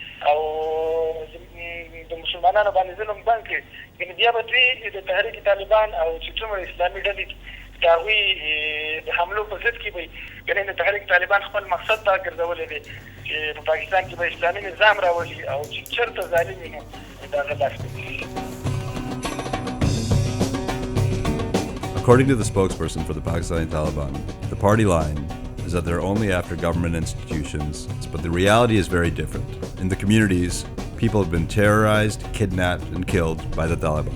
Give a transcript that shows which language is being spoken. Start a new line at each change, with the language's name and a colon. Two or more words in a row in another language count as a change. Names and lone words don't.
Pashto: او د مسلمانانو باندې ظلم بند کړي یعنې بیا به دوی د تحریک طالبان او چې څومره اسلامي ډلې د هغوی د حملو په ضد کې به یعنې د تحریک طالبان خپل مقصد دا ګرځولی دی چې په پاکستان کې به اسلامي نظام راولي او چې چېرته ظالم وي نو د هغه لاس کوي.
English: According to the spokesperson for the Pakistani Taliban, the party line is that they're only after government institutions, but the reality is very different. In the communities, people have been terrorized, kidnapped, and killed by the Taliban.